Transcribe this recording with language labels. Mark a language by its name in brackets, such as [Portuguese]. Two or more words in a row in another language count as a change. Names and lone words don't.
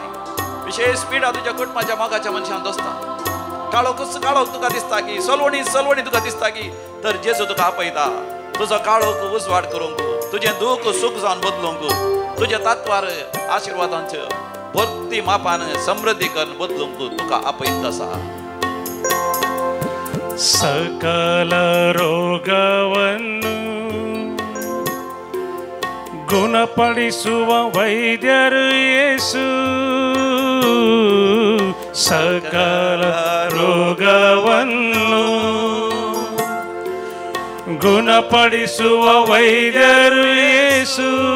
[Konkani] विशेष पिडा तुज्या कुटुंबाच्या मोगाच्या मनशान दोस्ता. काळो तुका दिसता की सलवणी तुका दिसता की तर जेजू तुका आपयता. तुजो काळोख उसवाड करूंक तुझे दुःख सुख जावन बदलूंक तुझ्या तत्वार आशीर्वादांचे भक्ती मापान समृद्धी करून बदलूंक तुका आपयत आसा. [Kannada] ಸಕಲ ರೋಗವನ್ನು ಗುಣಪಡಿಸುವ ವೈದ್ಯರು ಯೇಸು. ಸಕಲ ರೋಗವನ್ನು ಗುಣಪಡಿಸುವ ವೈದ್ಯರು ಯೇಸು.